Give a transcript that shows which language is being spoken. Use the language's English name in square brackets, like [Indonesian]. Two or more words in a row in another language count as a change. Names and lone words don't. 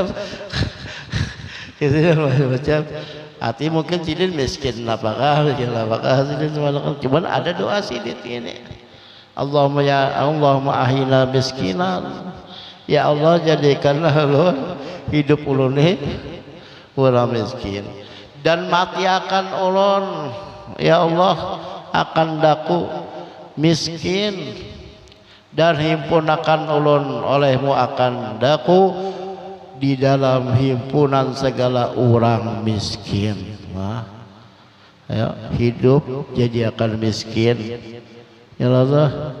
[Banjar] Kita jangan macam-macam. Artinya mungkin sidin miskin, apakah sidin cuman ada doa sidin ini. [Arabic] اللهم أحيني مسكينا. يا الله, [Banjar] jadikanlah ulun hidup ulun ini orang miskin, dan mati akan ulun [Arabic] يا الله [Banjar] akan daku miskin, dan himpunakan ulun olehmu akan daku di dalam himpunan segala orang miskin. [Indonesian] Ayo hidup jadi akan miskin [Arabic] يا الله.